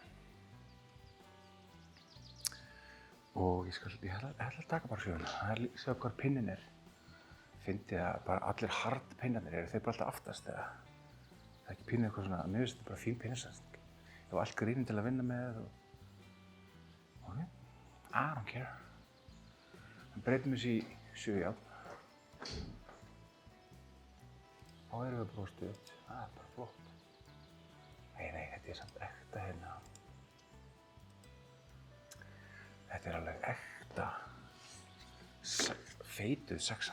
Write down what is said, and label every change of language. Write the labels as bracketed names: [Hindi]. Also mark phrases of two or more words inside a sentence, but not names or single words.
[Icelandic] Og ég ætla að taka bara 7. Það er líka sér hvar pinnin er. Fyndi að bara allir hard pinnarnir eru þeir bara alltaf aftast eða. Það er ekki pinnið eitthvað svona, mér finnst þetta bara fín pinnasetning. Ég hef allt grínin til að vinna með og... [English] Ok, I don't care. [Icelandic] En breytum þessi í 7 járn. Þá erum við bara stutt. Það er bara flott. Nei, þetta er samt ekta hérna. Þetta er alveg ekta feituð sexa.